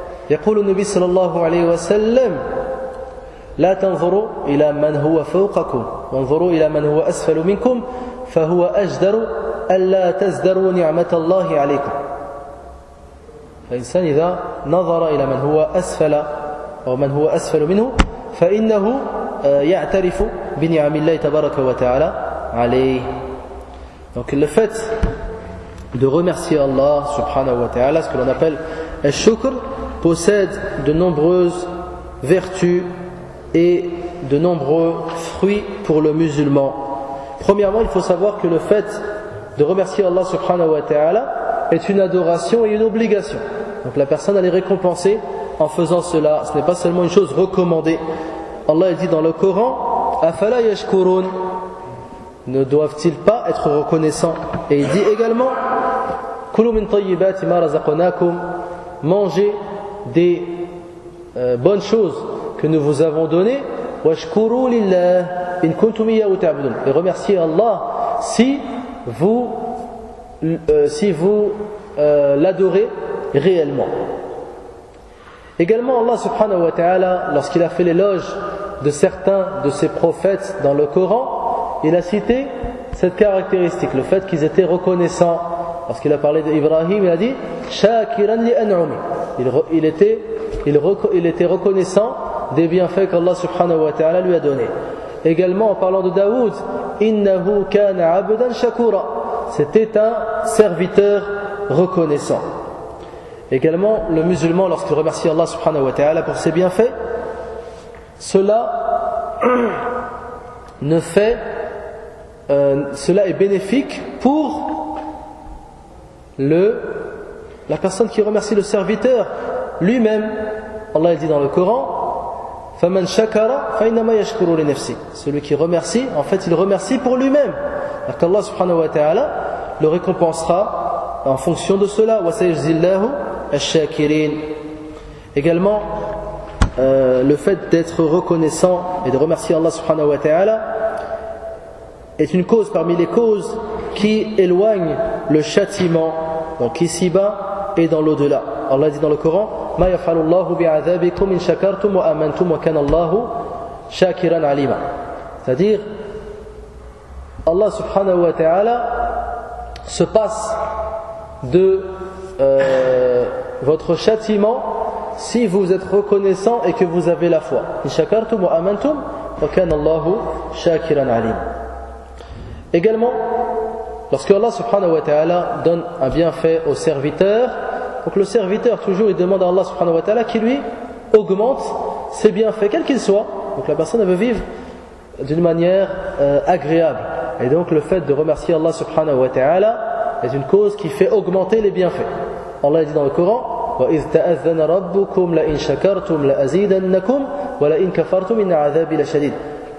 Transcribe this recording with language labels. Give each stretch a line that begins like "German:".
Arabic: يقول النبي صلى الله عليه وسلم لا تنظروا إلى من هو فوقكم وانظروا إلى من هو أسفل منكم فهو أجدر ألا تزدروا نعمة الله عليكم. فإنسان إذا نظر إلى من هو أسفل أو من هو أسفل منه فإنه يعترف بنعم الله تبارك وتعالى عليه.
French: Donc le fait de remercier Allah subhanahu wa ta'ala, ce que l'on appelle al-shukr, possède de nombreuses vertus et de nombreux fruits pour le musulman. Premièrement, il faut savoir que le fait de remercier Allah subhanahu wa ta'ala est une adoration et une obligation. Donc la personne elle est récompensée en faisant cela. Ce n'est pas seulement une chose recommandée. Allah dit dans le Coran
Arabic: Afala yashkurun.
French: Ne doivent-ils pas être reconnaissants? Et il dit également
Arabic: Kulu min tayyibati ma razaqnakum.
French: Mangez des bonnes choses que nous vous avons données
Arabic: واشكروا لله إن كنتم إياه تعبدون.
French: Et remerciez Allah si vous, si vous l'adorez réellement. Également, Allah subhanahu wa ta'ala, lorsqu'il a fait l'éloge de certains de ses prophètes dans le Coran, il a cité cette caractéristique, le fait qu'ils étaient reconnaissants. Lorsqu'il a parlé d'Ibrahim, il a dit
Arabic: Shakiran li an'umi.
French: Il était reconnaissant des bienfaits qu'Allah subhanahu wa ta'ala lui a donné. Également, en parlant de Daoud,
Arabic: Innahu kana abdan shakura.
French: C'était un serviteur reconnaissant. Également, le musulman, lorsqu'il remercie Allah subhanahu wa ta'ala pour ses bienfaits, cela ne fait cela est bénéfique pour la personne qui remercie le serviteur lui-même. Allah dit dans le Coran,
Arabic: فَمَنْ شَكَرَ فَإِنَّمَا يَشْكُرُ لِنَفْسِهِ.
French: Celui qui remercie, en fait, il remercie pour lui-même. Allah subhanahu wa ta'ala le récompensera en fonction de cela.
Arabic: وَسَيْجْزِ اللَّهُ الشَّاكِرِينَ.
French: Également, le fait d'être reconnaissant et de remercier Allah subhanahu wa ta'ala est une cause parmi les causes qui éloigne le châtiment, donc ici-bas et dans l'au-delà. Allah dit dans le Coran,
Arabic: مَا يَفْعَلُ اللَّهُ بِعَذَابِكُمْ إِنْ شَكَرْتُمْ وَأَمَنْتُمْ وَكَانَ اللَّهُ شَاكِرًا عَلِيمًا.
French: C'est-à-dire, Allah subhanahu wa ta'ala se passe de votre châtiment si vous êtes reconnaissant et que vous avez la foi.
Arabic: إِنْ شَكَرْتُمْ وَأَمَنْتُمْ وَكَانَ اللَّهُ شَاكِرًا عَلِيمًا.
French: Également, lorsque Allah subhanahu wa ta'ala donne un bienfait au serviteur, donc le serviteur toujours il demande à Allah subhanahu wa ta'ala qu'il lui augmente ses bienfaits, quels qu'ils soient. Donc la personne veut vivre d'une manière agréable. Et donc le fait de remercier Allah subhanahu wa ta'ala est une cause qui fait augmenter les bienfaits. Allah dit dans le Coran,
Arabic: وَإِذْ تَأَذَّنَ رَبُّكُمْ لَإِنْ شَكَرْتُمْ لَأَزِيدَنَّكُمْ وَلَإِنْ كَفَرْتُمْ إِنَّ عَذَابِي لَشَدِيدٌ.